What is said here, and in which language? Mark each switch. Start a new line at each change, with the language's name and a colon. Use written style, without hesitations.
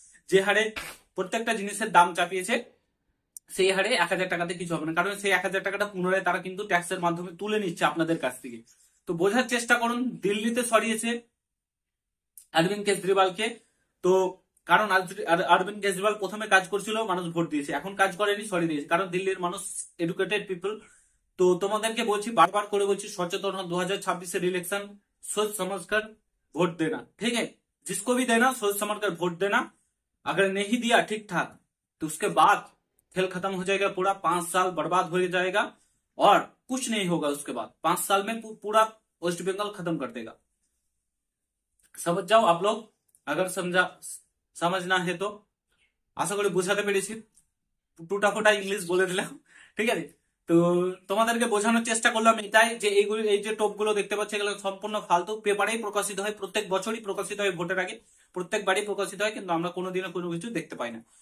Bangla: যে হারে প্রত্যেকটা জিনিসের দাম চাপিয়েছে, সেই হারে 1,000 টাকাতে কিছু হবে না, কারণ সেই 1,000 টাকাটা পুনরায় তারা কিন্তু ট্যাক্সের মাধ্যমে তুলে নিচ্ছে আপনাদের কাছ থেকে। তো বোঝার চেষ্টা করুন। দিল্লিতে সরিয়েছে অরবিন্দ কেজরিওয়ালকে, তো কারণ অরবিন্দ কেজরিওয়াল প্রথমে কাজ করছিল, মানুষ ভোট দিয়েছে, এখন কাজ করেনি, সরিয়ে দিয়েছে, কারণ দিল্লির মানুষ এডুকেটেড পিপল। তো তোমাদেরকে বলছি, বারবার করে বলছি, সচেতন হন।
Hindi: 2026-এর इलेक्शन सोच समझ कर वोट देना, ठीक है। जिसको भी देना सोच समझ कर वोट देना। अगर नहीं दिया ठीक ठाक तो उसके बाद खेल खत्म हो जाएगा, पूरा 5 साल बर्बाद हो जाएगा और कुछ नहीं होगा। उसके बाद 5 साल में पूरा वेस्ट बंगाल खत्म कर देगा। समझ जाओ आप लोग, अगर समझना है तो।
Bangla: আশা করি বোঝাতে পেরেছি, টুটা ফোটা ইংলিশ বলে দিলাম, ঠিক আছে। তো তোমাদেরকে বোঝানোর চেষ্টা করলাম এটাই, যে এইগুলো, এই যে টোপ গুলো দেখতে পাচ্ছ, এগুলো সম্পূর্ণ ফালতু। পেপারেই প্রকাশিত হয়, প্রত্যেক বছরই প্রকাশিত হয়, ভোটের আগে প্রত্যেকবারই প্রকাশিত হয়, কিন্তু আমরা কোনোদিনও কোনো কিছু দেখতে পাই না।